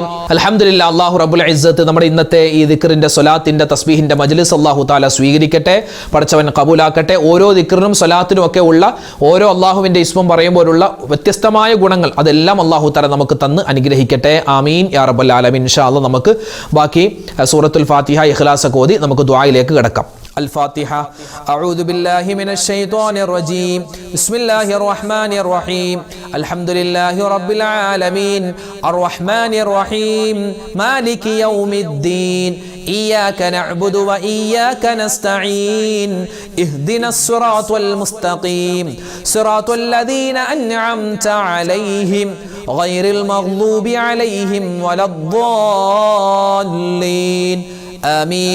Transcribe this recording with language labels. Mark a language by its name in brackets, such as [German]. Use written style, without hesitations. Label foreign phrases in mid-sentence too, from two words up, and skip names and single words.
[Malayalam] അൽഹംദുലില്ലാഹ്, [Arabic] الله رب العزة [Malayalam] നമ്മുടെ ഇന്നത്തെ ഈ ദിക്റിന്റെ സ്വലാത്തിന്റെ തസ്ബീഹിന്റെ മജ്ലിസ് [Arabic] الله تعالى [Malayalam] സ്വീകരിക്കട്ടെ, പടച്ചവൻ കബൂലാക്കട്ടെ. ഓരോ ദിക്റിനും സ്വലാത്തിനും ഒക്കെ ഉള്ള ഓരോ അല്ലാഹുവിന്റെ ഇസ്മും പറയുമ്പോഴുള്ള വ്യത്യസ്തമായ ഗുണങ്ങൾ അതെല്ലാം [Arabic] الله تعالى [Malayalam] നമുക്ക് തന്ന് അനുഗ്രഹിക്കട്ടെ. [Arabic] آمين يا رب العالمين. إن شاء الله [Malayalam] നമുക്ക് ബാക്കി സൂറത്തുൽ ഫാത്തിഹ ഇഖ്ലാസ് ഒക്കെ ഓതി നമുക്ക് ദുആയിലേക്ക് കടക്കാം. [Arabic] الفاتحة. أعوذ بالله من الشيطان الرجيم. بسم الله الرحمن الرحيم. الحمد لله رب العالمين الرحمن الرحيم مالك يوم الدين إياك نعبد وإياك نستعين اهدنا الصراط المستقيم صراط الذين أنعمت عليهم غير المغضوب عليهم ولا الضالين آمين.